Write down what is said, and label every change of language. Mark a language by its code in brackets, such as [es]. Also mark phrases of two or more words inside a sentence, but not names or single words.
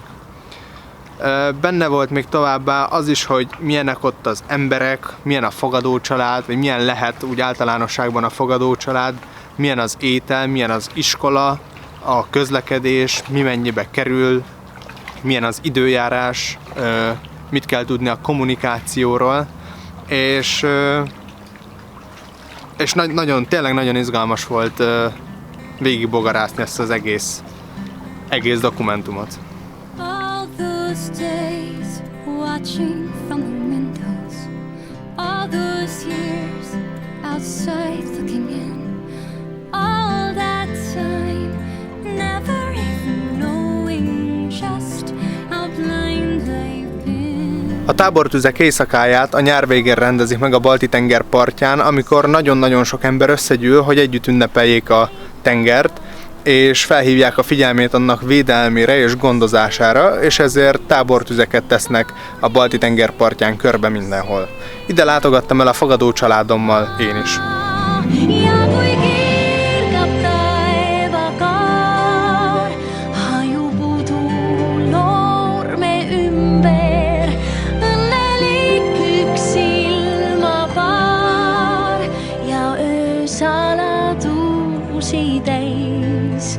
[hu] Benne volt még továbbá az is, hogy milyenek ott az emberek, milyen a fogadócsalád, vagy milyen lehet úgy általánosságban a fogadócsalád, milyen az étel, milyen az iskola, a közlekedés, mi mennyibe kerül, milyen az időjárás, mit kell tudni a kommunikációról, és tényleg nagyon izgalmas volt végigbogarászni ezt az egész dokumentumot. [en] All those days watching from the windows, all those years outside looking in, all that time never even knowing just how blind I've been. [hu] A tábortüzek éjszakáját a nyár végén rendezik meg a Balti-tenger partján, amikor nagyon-nagyon sok ember összegyűl, hogy együtt ünnepeljék a tengert, és felhívják a figyelmét annak védelmére és gondozására, és ezért tábortüzeket tesznek a Balti-tenger partján körbe mindenhol. Ide látogattam el a fogadó családommal én is. [et] Ja kui kirkab taevakaar, hajub uduloorme ümber, õnnelik üks ilmapaar ja öösaladusi täis.